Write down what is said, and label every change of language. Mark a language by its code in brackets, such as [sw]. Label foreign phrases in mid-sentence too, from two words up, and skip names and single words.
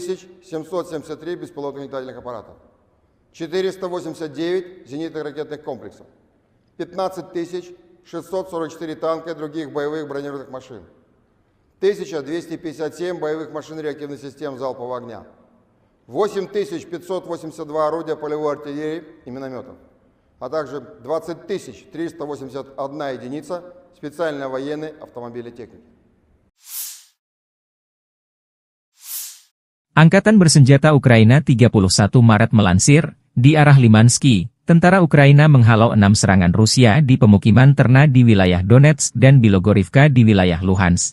[ru] 773 беспилотных летательных аппаратов, 489 зенитных ракетных комплексов, 15 644 танка и других боевых бронированных машин, 1257 боевых машин реактивных систем залпового огня, 8582 орудия полевой артиллерии и минометов, а также 20 381 единица специальной военной автомобильной техники. [id] Angkatan Bersenjata Ukraina 31 Maret melansir, di arah Limansky, tentara Ukraina menghalau 6 serangan Rusia di pemukiman ternak di wilayah Donetsk dan Bilogorivka di wilayah Luhansk.